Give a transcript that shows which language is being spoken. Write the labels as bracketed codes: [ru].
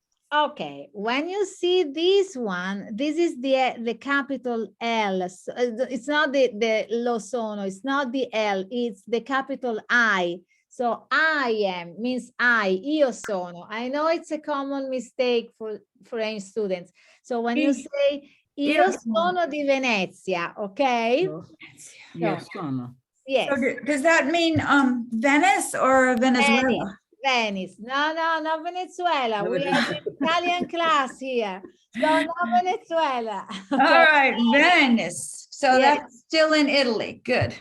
[en] Okay, when you see this one, this is the capital L. So, it's not the lo sono, it's not the L, it's the capital I. So I am means io sono. I know it's a common mistake for French students. So when you say io sono di Venezia, okay? [it] Io sono. [en] Yes. So does that mean Venice or Venezuela? Venice. No, not Venezuela. We have an Italian class here. So not Venezuela. All right, Venice. So Yes. that's still in Italy. Good.